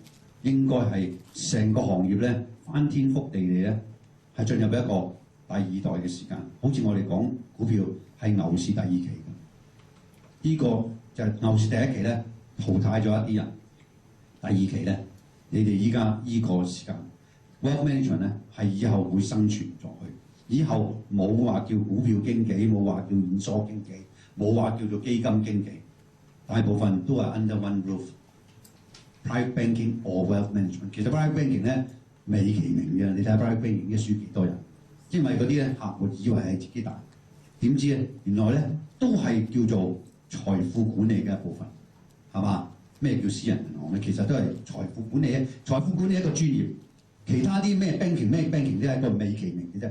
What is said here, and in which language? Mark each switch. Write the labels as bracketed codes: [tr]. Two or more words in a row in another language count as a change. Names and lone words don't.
[yue] 應該係成個行業咧翻天覆地地咧，係進入一個第二代嘅時間。好似我哋講股票係牛市第2期嘅，呢個就係牛市第1期咧淘汰咗一啲人，第2期咧你哋依家依個時間 [en] wealth management [yue] 咧係以後會生存落去，以後冇話叫股票經紀，冇話叫現鎖經紀，冇話叫做基金經紀，大部分都係 [en] under one roof。 Private banking or wealth management， [yue] 其實 [en] private banking [yue] 咧美其名嘅，你睇下 [en] private banking [yue] 嘅輸幾多人？因為嗰啲咧客戶以為係自己大，點知咧原來咧都係叫做財富管理嘅一部分，係嘛？咩叫私人銀行咧？其實都係財富管理嘅，財富管理一個專業，其他啲咩 banking 都係一個美其名嘅啫。